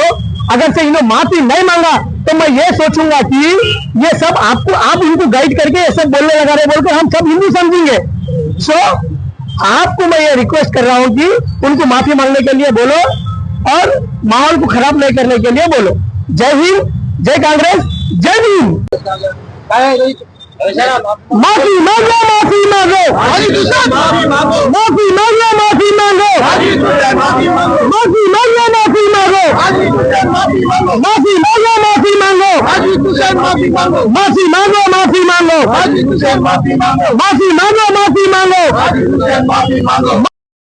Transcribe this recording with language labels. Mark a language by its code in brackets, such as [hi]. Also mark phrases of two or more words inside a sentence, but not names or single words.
[hi] अगर से इन्होंने माफी नहीं मांगा तो मैं ये सोचूंगा कि ये सब आप इनको गाइड करके ये सब बोलने लगा रहे, बोलकर हम सब हिंदू समझेंगे। सो आपको मैं ये रिक्वेस्ट कर रहा हूं कि उनको माफी मांगने के लिए बोलो और माहौल को खराब नहीं करने के लिए बोलो। जय हिंद, जय कांग्रेस, जय भीम। माफी मांगो, माफी मांगो, माफी मांगो, माफी मांगो, माफी मांगो, माफी मांगो, माफी मांगो, माफी मांगो, माफी मांगो, माफी मांगो, माफी मांगो, माफी मांगो, माफी मांगो, माफी मांगो, माफी मांगो, माफी मांगो, माफी मांगो।